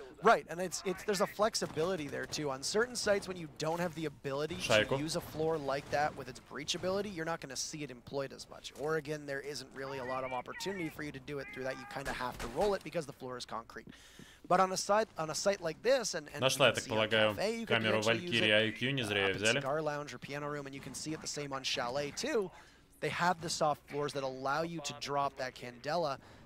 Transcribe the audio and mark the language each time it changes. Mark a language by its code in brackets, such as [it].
[en] Right, and there's a flexibility there too. On certain sites, when you don't have the ability to use a floor like that with its breach ability, you're not going to see it employed as much. Or again, there isn't really a lot of opportunity for you to do it through that. You kind of have to roll it because the floor is concrete. But on a site like this, and [ru] нашла, я так полагаю, камеру Valkyrie IQ, не зря ее взяли. [en] Cigar lounge or piano room, and you can see it the same on Chalet too. They have the soft floors that allow you to drop that Candela.